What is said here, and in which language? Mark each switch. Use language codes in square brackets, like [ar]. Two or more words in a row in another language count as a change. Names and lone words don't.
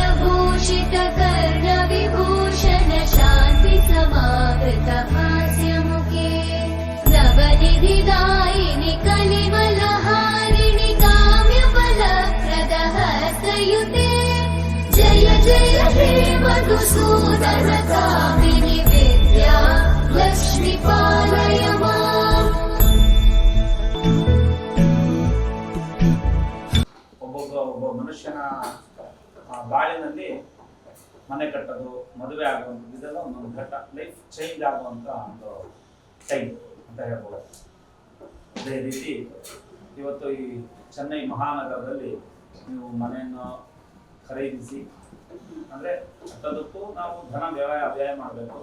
[sa] भूषित कर्णविभूषण शान्ति समावृत हास्यमुखे नवनिधिदायिनि कलिमलहारिणि काम्यफलप्रद हस्तयुते जय जय हे मधुसूदन कामिनि विद्या लक्ष्मी पालय माम् [kn] ಒಬ್ಬ ಮನುಷ್ಯನ ಬಾಳಿನಲ್ಲಿ ಮನೆ ಕಟ್ಟೋದು, ಮದುವೆ ಆಗುವಂಥದ್ದು, ಇದೆಲ್ಲ ಒಂದೊಂದು ಘಟ್ಟ, [en] life change [kn] ಆಗುವಂಥ ಒಂದು ಟೈಮ್ ಅಂತ ಹೇಳ್ಬೋದು. ಅದೇ ರೀತಿ ಇವತ್ತು ಈ ಚೆನ್ನೈ ಮಹಾನಗರದಲ್ಲಿ ನೀವು ಮನೆಯನ್ನು ಖರೀದಿಸಿ ಅಂದರೆ ಕಟ್ಟೋದಕ್ಕೂ ನಾವು ಧನ ವ್ಯಯ ಮಾಡಬೇಕು.